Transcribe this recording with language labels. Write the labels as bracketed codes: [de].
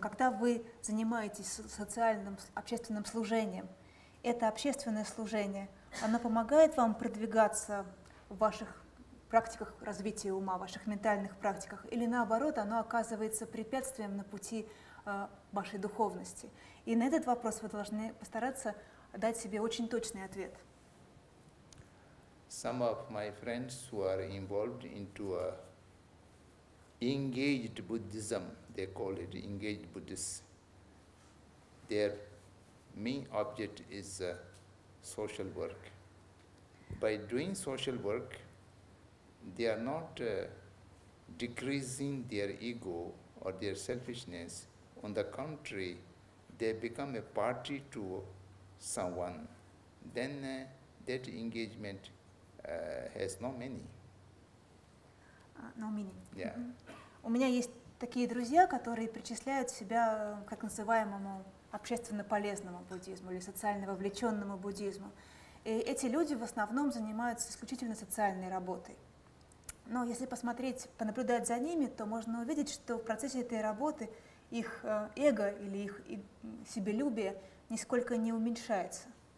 [ru] Когда вы занимаетесь социальным, общественным служением, это общественное служение, оно помогает вам продвигаться в ваших практиках развития ума, в ваших ментальных практиках, или наоборот, оно оказывается препятствием на пути вашей духовности? И на этот вопрос вы должны постараться дать себе очень точный ответ. [en] Some of my friends who are involved into a engaged Buddhism, they call it engaged Buddhists. Their main object is social work. By doing social work, they are not decreasing their ego or their selfishness. On the contrary, they become a party to someone. Then that engagement has no meaning. No meaning. Yeah. [ru] У меня есть такие друзья, которые причисляют себя к так называемому общественно полезному буддизму или социально вовлеченному буддизму. И эти люди в основном занимаются исключительно социальной работой. Но если посмотреть, понаблюдать за ними, то можно увидеть, что в процессе этой работы их эго или их себелюбие нисколько не уменьшается.